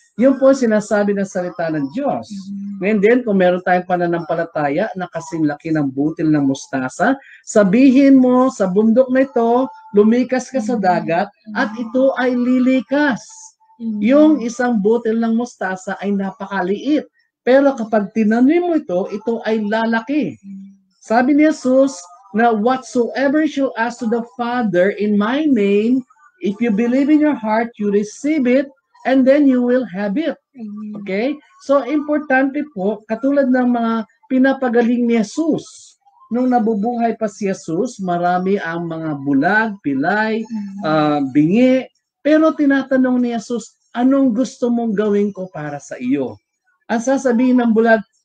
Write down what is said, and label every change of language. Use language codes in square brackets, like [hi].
[tl] Yun po sinasabi ng salita ng Diyos. Ngayon din, kung meron tayong pananampalataya na kasing laki ng butil ng mustasa, sabihin mo sa bundok na ito, lumikas ka sa dagat at ito ay lilikas. Yung isang butil ng mustasa ay napakaliit. Pero kapag tinanim mo ito ay lalaki. [en] Sabi ni Jesus na whatsoever you ask to the Father in my name, if you believe in your heart, you receive it, and then you will have it. [tl] Okay? So, importante po, katulad ng mga pinapagaling ni Jesus. Nung nabubuhay pa si Jesus, marami ang mga bulag, pilay, bingi. Pero tinatanong ni Jesus, anong gusto mong gawin ko para sa iyo? Ang sasabihin ng bulag,